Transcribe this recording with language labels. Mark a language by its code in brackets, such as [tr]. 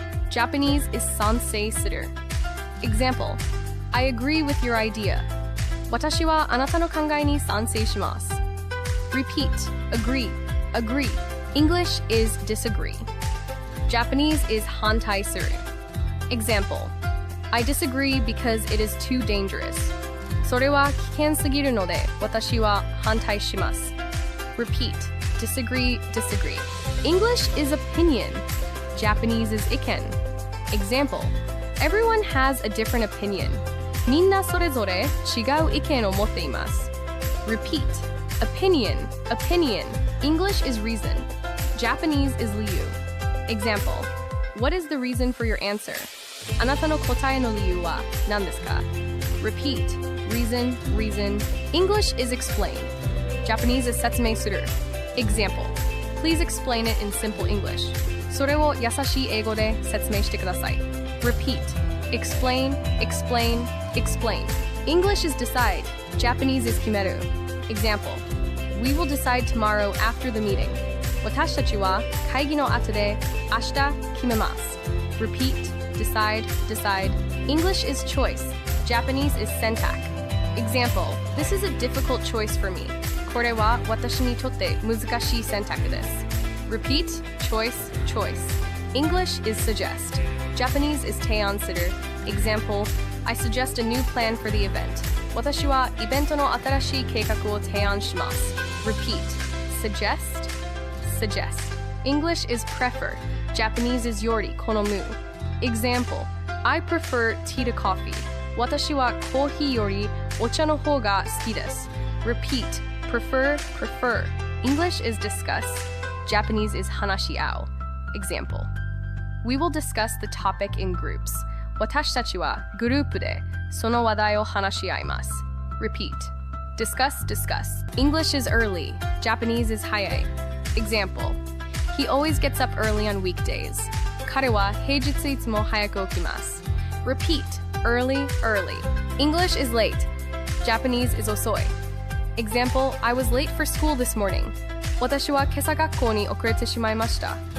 [en] Japanese is sansei suru. Example, I agree with your idea. [ja] 私はあなたの考えに賛成します。 [en] Repeat, agree, agree. English is disagree. Japanese is hantai suru. Example, I disagree because it is too dangerous. [ja] それは危険すぎるので私は反対します。 [en] Repeat, disagree, disagree. English is opinion. Japanese is iken. Example, everyone has a different opinion. [ja] みんなそれぞれ違う意見を持っています。 [en] Repeat, opinion, opinion. English is reason. Japanese is liu. Example, what is the reason for your answer? [ja] あなたの答えの理由は何ですか? [en] Repeat, reason, reason. English is explain. Japanese is 説明する. Example, please explain it in simple English. [ja] それを優しい英語で説明してください. [en] Repeat, explain, explain, explain. English is decide. Japanese is 決める. Example, we will decide tomorrow after the meeting. [ja] 私たちは会議の後で明日決めます. [en] Repeat, decide, decide. English is choice. Japanese is 選択. Example, this is a difficult choice for me. [ja] これは私にとって難しい選択です. [en] Repeat, choice, choice. English is suggest. Japanese is 提案する. Example, I suggest a new plan for the event. [ja] 私はイベントの新しい計画を提案します. [en] Repeat, suggest, suggest. English is prefer. Japanese is より好む. Example, I prefer tea to coffee. [ja] 私はコーヒーよりお茶の方が好きです. [en] Repeat, prefer, prefer. English is discuss. Japanese is 話し合う. Example, we will discuss the topic in groups. [ja] 私たちはグループでその話題を話し合います. [en] Repeat, discuss, discuss. English is early. Japanese is 早い. Example, he always gets up early on weekdays. [ja] 彼は平日いつも早く起きます. [en] Repeat, early, early. English is late. Japanese is 遅い. Example, I was late for school this morning. [ja] 私は今朝学校に遅れてしまいました.